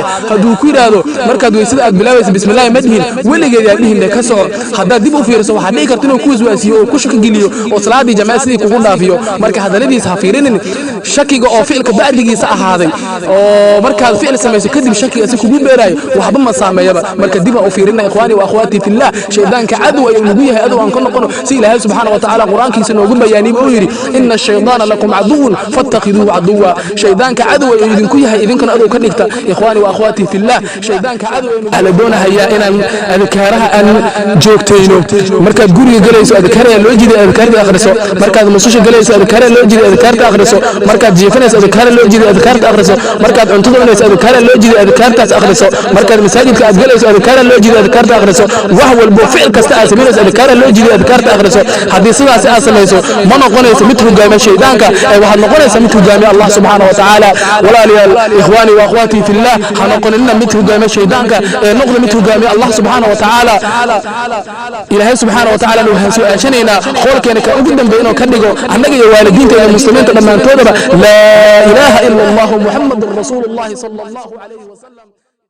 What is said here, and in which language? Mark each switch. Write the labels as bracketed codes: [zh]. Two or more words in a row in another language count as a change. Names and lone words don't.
[so] haduu ku yiraahdo markaad weysada aad bilaawayso bismillaah madhin weligeed aad dhihin ka soo hadaa dib u fiirso waxa dhici karta inuu ku waswaasiyo oo ku shaki geliyo oo salaadii jamaa sidii kugu dhaafiyo. marka hadaladiisa ha fiirinin. shakiga oo ficilka bacdigiisa ahaaday oo markaad ficil sameeyso kadib shakiga si kugu beerayo waxba ma saameeyaba. marka dib ha u fiirina. [ar] إخواني وأخواتي في الله, [so] shaydaanka cadow ayuu nagu yahay adow aan ka noqono si ilaahay [ar] سبحانه وتعالى [so] quraankiisa noogu bayaaniyay oo yiri [ar] إن الشيطان لكم عدو فاتخذوه عدوا. [so] shaydaanka cadow ayuu idinku yahay idinkana adow ka dhigta. [ar] إخواني وأخواتي في الله, [so] shaydaanka cadow ayuu doonayaa inaan adkaaraha aan joogtayno. markaad guriga galayso adkaaraha loo jeedo adkaarta akhriso. markaad mususha galayso adkaaraha loo jeedo adkaarta akhriso. markaad jiifanayso adkaaraha loo jeedo adkaarta akhriso. markaad cuntada cunayso adkaaraha loo jeedo adkaartaas akhriso. markaad masaajidka aad galayso adkaaraha loo jeedo adkaarta akhriso. wax walba ficil kasta aad sameeyso adkaaraha loo jeedo adkaarta akhriso. haddii sidaas aad sameeyso ma noqonayso mid hogaamiya shaydaanka, waxaad noqonaysaa mid hogaamiya Allah [ar] سبحانه وتعالى. [so] walaaliyaal, [ar] إخواني وأخواتي في الله, [so] ha noqonina mid hogaamiya shaydaanka, noqdo mid hogaamiya Allah [ar] سبحانه وتعالى. [so] ilaahay [ar] سبحانه وتعالى [so] wuxuu su'aashanayna qolkeena ka ugu dambeeyay ka dhigo annaga iyo waalidiinta iyo muslimiinta dhamaantoodaba [ar] لا إله إلا الله محمد رسول الله صلى الله عليه وسلم.